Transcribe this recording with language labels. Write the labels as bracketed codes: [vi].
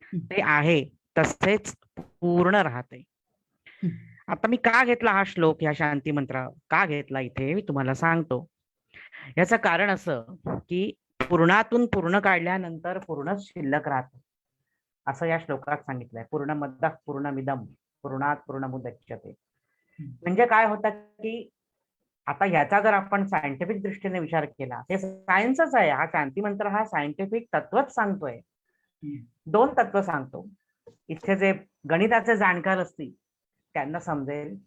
[mr] ते आहे तसेच पूर्ण राहते. आता मी का घेतला हा श्लोक, ह्या शांती मंत्र का घेतला इथे मी तुम्हाला सांगतो. याचं कारण असं की पूर्णातून पूर्ण काढल्यानंतर पूर्णच शिल्लक राहतं असं या श्लोकात सांगितलंय. [sa] पूर्णमदः पूर्णमिदं पूर्णात् पूर्णमुदच्यते. [mr] म्हणजे काय होतं की आता ह्याचा जर आपण सायंटिफिक दृष्टीने विचार केला, हे सायन्सच आहे. हा शांती मंत्र हा सायंटिफिक तत्वच सांगतोय. 2 तत्व सांगतो. इथे जे गणिताचे जाणकार असतील त्यांना समजेल.